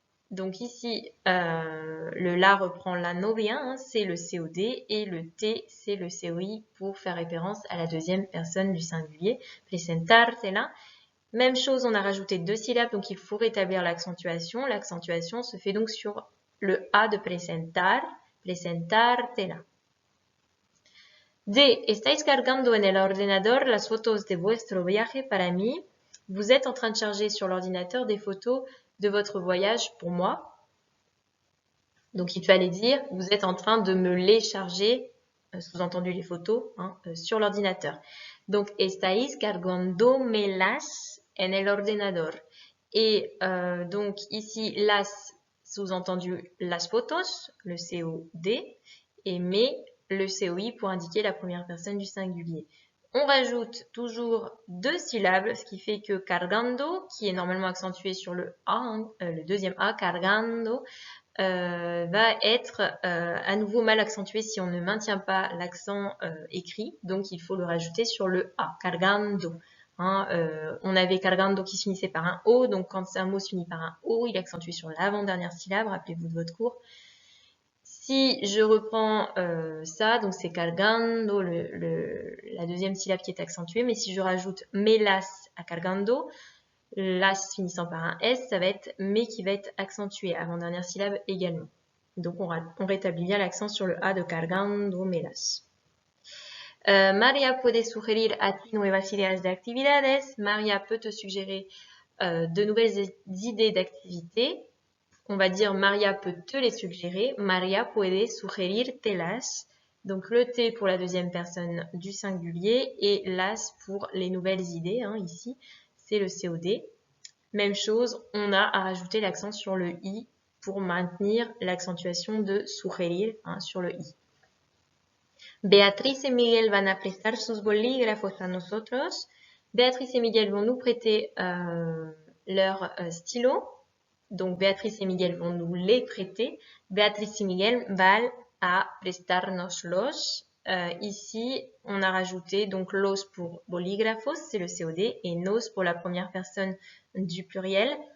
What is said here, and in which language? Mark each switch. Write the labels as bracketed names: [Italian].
[French] Donc ici, le la reprend la novia, hein, c'est le COD, et le T, c'est le COI pour faire référence à la deuxième personne du singulier. Presentártela. Même chose, on a rajouté 2 syllabes, donc il faut rétablir l'accentuation. L'accentuation se fait donc sur le A de presentar, presentártela. D. [Spanish] Estáis cargando en el ordenador las fotos de vuestro viaje para mí. [French] Vous êtes en train de charger sur l'ordinateur des photos de votre voyage pour moi. Donc il fallait dire, vous êtes en train de me les charger, sous-entendu les photos, hein, sur l'ordinateur. [Spanish] Donc estáis cargándomelas en el ordenador. [French] Et donc ici, las, sous-entendu las fotos, le COD, et me, le COI pour indiquer la première personne du singulier. On rajoute toujours 2 syllabes, ce qui fait que cargando, qui est normalement accentué sur le A, hein, le deuxième A, cargando, va être à nouveau mal accentué si on ne maintient pas l'accent écrit. Donc, il faut le rajouter sur le A, cargando. Hein, on avait cargando qui se finissait par un O. Donc, quand un mot se finit par un O, il est accentué sur l'avant-dernière syllabe. Rappelez-vous de votre cours. Si je reprends ça, donc c'est cargando, la deuxième syllabe qui est accentuée. Mais si je rajoute melas à cargando, las finissant par un S, ça va être mais qui va être accentué, avant-dernière syllabe également. Donc on rétablit bien l'accent sur le A de cargando melas. [Spanish] Maria puede sugerir a ti nuevas ideas de actividades. [French] Maria peut te suggérer de nouvelles idées d'activités. On va dire Maria peut te les suggérer. [Spanish] Maria puede sugerirtelas. [French] Donc le T pour la deuxième personne du singulier et las pour les nouvelles idées, hein, ici. C'est le COD. Même chose, on a à rajouter l'accent sur le I pour maintenir l'accentuation de sugerir, hein, sur le I. [Spanish] Beatriz et Miguel van a prestar sus bolígrafos a nosotros. [French] Béatrice et Miguel vont nous prêter leur stylo. Donc Béatrice et Miguel vont nous les prêter. Béatrice et Miguel [Spanish] van a prestarnoslos. [French] Ici, on a rajouté donc los pour bolígrafos, c'est le COD, et nos pour la première personne du pluriel.